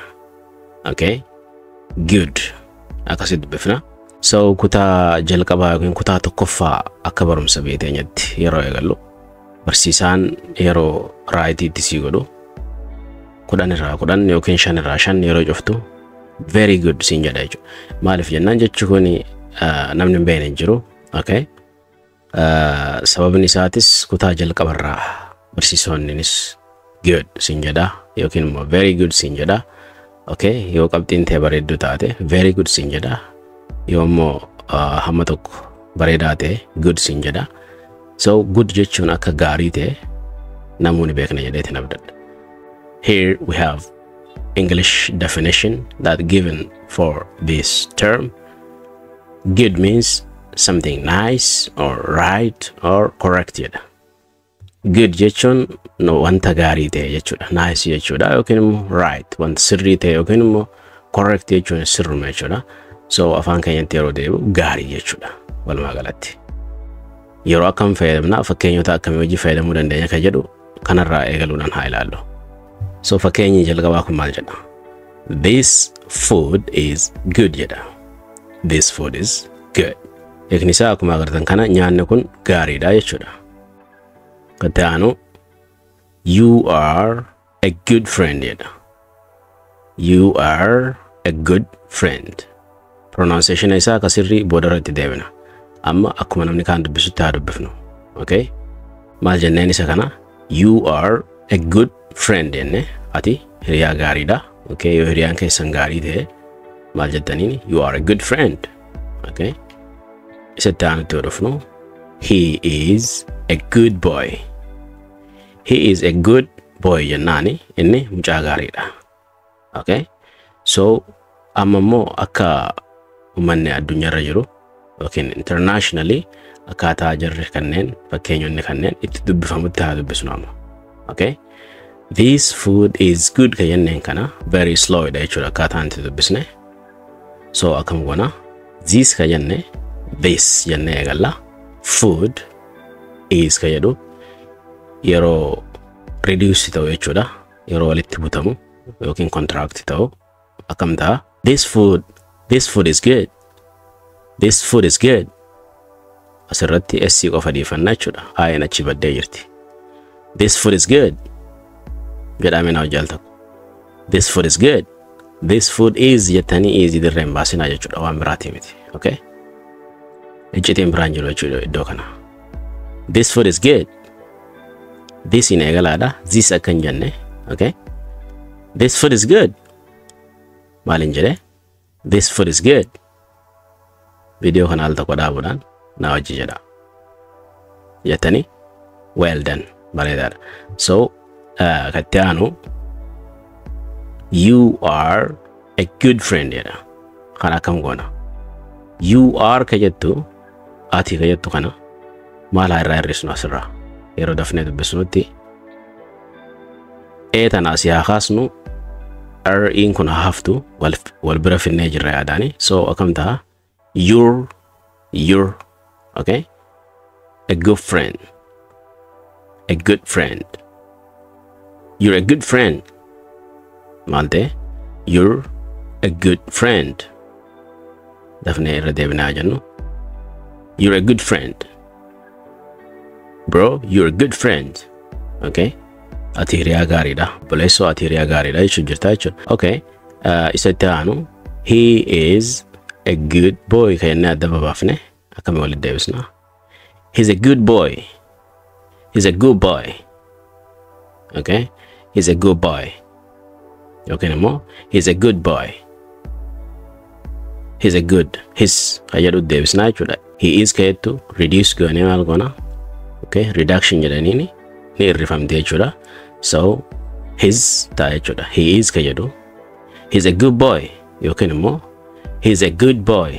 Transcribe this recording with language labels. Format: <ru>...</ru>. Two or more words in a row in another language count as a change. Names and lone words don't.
<en>Okay? Good.</en> <om>Akkasitti bifna. So kutaa jalqabaa yookiin kutaa tokkoffaa akka barumsa beekeenyatti yeroo eegallu barsiisaan yeroo raayitiitti sii godhu 10 irraa 10 yookiin 5 irraa 5 yeroo cuftu</om> <en>very good</en> <om>siin jedha jechuudha. Maaliif jennaan jechi kuni namni hin beekne jiru. Okay? Sababni isaatis kutaa jalqabarraa barsiisonnis good siin jedha yookiin immoo</om> <en>very good</en> <om>siin jedha. Okay, yoo qabxiin tee bareeddu taate</om> <en>very good</en> <om>siin jedha. Yoo immoo hamma tokko bareedaa ta'e good siin jedha.</om> <en>So good</en> <om>jechuun akka gaarii ta'e namoonni beekna jedheetiin abdadha.</om> <en>Here we have English definition that given for this term. Good means something nice or right or correct jedha.</en> <om>Good jechuun no wanta gaarii ta'e jechuudha. Nice jechuudha yookiin immoo right wanta sirrii ta'e yookiin immoo correct jechuun sirruma jechuudha. So afaan keenyatti yeroo deebi'u gaarii jechuudha walumaa galatti. Yeroo akkam fayyadamna fakkeenyota akkamii hojii fayyadamuu dandeenya kan jedhu kanarraa eegaluudhaan haa ilaallu. So fakkeenyi jalqabaa kun maal jedha?</om> <en>This food is good jedha. This food is good.</en> <om>Eekni isaa akkuma agartan kana nyaanni kun gaariidha jechuudha. Kataanu,</om> <en>you are a good friend jedha. You are a good friend.</en> <om>Pronunciation isaa akka sirrii boodarratti deebina. Amma akkuma namni kaan dubbisutti haa dubbifnu. Okay? Maal jenneen isa kana?</om> <en>You are a good friend</en> <om>jenne ati hiriyaa gaariidha.</om> <en>Okay?</en> <om>Yoo hiriyaan keessan gaarii ta'e maal jettaniin?</om> <en>You are a good friend. Okay?</en> <om>Isatti aanutti yoo dhufnu.</om> <en>He is a good boy. He is a good boy</en> <om>jennaani inni mucaa gaariidha.</om> <en>Okay?</en> <om>So amma immoo akka uummanni addunyaarra jiru yookiin internationally akkaataa jarri kanneen fakkeenyonni kanneen itti dubbifamutti haa dubbisnu amma. Okay?</om> <en>This food is good</en> <om>kan jenneen kana</om> <en>very slow</en> <om>dha jechuudha akkaataan itti dubbisne. So akkam goona this kan jenne this jennee eegalla.</om> <en>Food is</en> <om>kan jedhu yeroo reduce ta'u jechuudha yeroo walitti butamu yookiin contract ta'u akkam ta'a.</om> <en>This food is good. This food is good.</en> <om>Asirratti SC qofa dhiifannaa jechuudha. Aayeen achi baddee jirti.</om> <en>This food is good.</en> <om>Jedhamee na hojjal tokko.</om> <en>This food is good. This food is</en> <om>jettanii is dirree hin baasinaa jechuudha waan biraatii miti. Okay? Iccitiin biraan jiru jechuudha iddoo kana.</om> <en>This food is good. This</en> <om>in egalaadha. This akkan jenne.</om> <en>Okay? This food is good.</en> <om>Maalin jedhe?</om> <en>This food is good.</en> <om>Video kana al tokko dhaabuudhaan na wajji jedha. Jettanii?</om> <en>Well done.</en> <om>Bareedaadha. So, katti aanu</om> <en>you are a good friend</en> <om>jedha. Kana akkam goona.</om> <en>You are</en> <om>ka jettu ati ka jettu kana maal haa irraa hir'isnu asirraa yeroo dafnee dubbisnutti tanaa si haa kaasnu in kun haa haftu wal bira finnee jirra yaadaani.</om> <en>So</en> <om>akkam ta'a</om> <en>you're okay, a good friend, a good friend. You're a good friend.</en> <om>Maal ta'e</om> <en>you're a good friend.</en> <om>Dafnee irra deebinaa jennu</om> <en>you're a good friend. Bro, you're a good friend. Okay?</en> <om>Ati hiriyaa gaariidha. Boleessoo ati hiriyaa gaariidha jechuun jirta jechuudha. Okay. Isatti aanu</om> <en>he is a good boy</en> <om>kan jennee adda babaafne akkami walitti deebisna.</om> <en>He's a good boy. He's a good boy. Okay? He's a good boy.</en> <om>Yookiin immoo</om> <en>he's a good boy. He's a good.</en> <om>His ayadu deebisna jechuudha.</om> <en>He is</en> <om>kayetu reduce goonee maal goona? Okay, reduction jedhaniini ni irrifamte jechuudha. So his ta'a jechuudha.</om> <en>He is</en> <om>ka jedhu.</om> <en>He's a good boy</en> <om>yookiin immoo</om> <en>he's a good boy.</en>